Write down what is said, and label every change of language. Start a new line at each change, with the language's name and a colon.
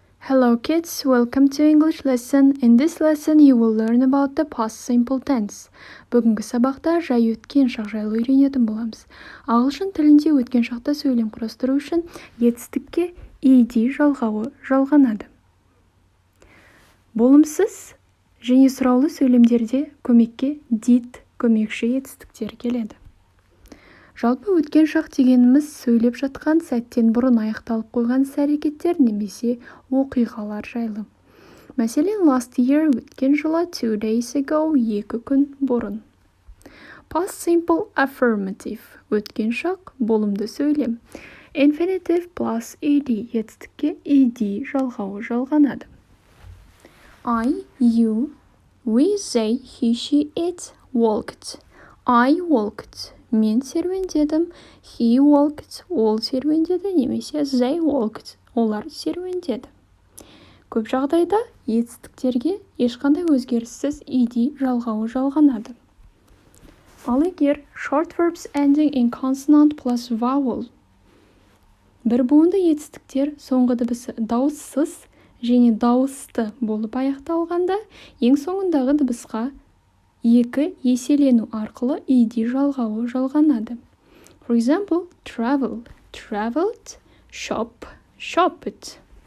English: Hello kids, welcome to English lesson. In this lesson you will learn about the past simple tense.
Kazakh: Бүгінгі сабақта жай өткен шақ жайлы үйренетін боламыз. Ағылшын тілінде өткен шақта сөйлем құрастыру үшін етістікке ed жалғауы жалғанады. Болымсыз және сұраулы сөйлемдерде көмекке did көмекші етістіктер келеді. Жалпы өткен шақ дегеніміз сөйлеп жатқан сәттен бұрын аяқталып қойған іс-әрекеттер немесе оқиғалар жайлы. Мәселен,
English: last year
Kazakh: өткен жылы,
English: 2 days ago
Kazakh: 2 күн бұрын.
English: Past simple affirmative
Kazakh: өткен шақ болымды сөйлем.
English: Infinitive plus ed
Kazakh: етістікке ed жалғауы жалғанады.
English: I, you, we, they, he, she, it walked. I walked. Мен серуендедім, he walked, ол серуендеді, немесе they walked, олар серуендеді.
Kazakh: Көп жағдайда етістіктерге ешқандай өзгеріссіз ed жалғауы жалғанады. Ал егер
English: short verbs ending in consonant plus vowel
Kazakh: бір буынды етістіктер соңғы дыбысы дауыссыз және дауысты болып аяқталғанда, ең соңындағы дыбысқа екі еселену арқылы ed жалғауы жалғанады.
English: For example, travel, traveled, shop, shopped.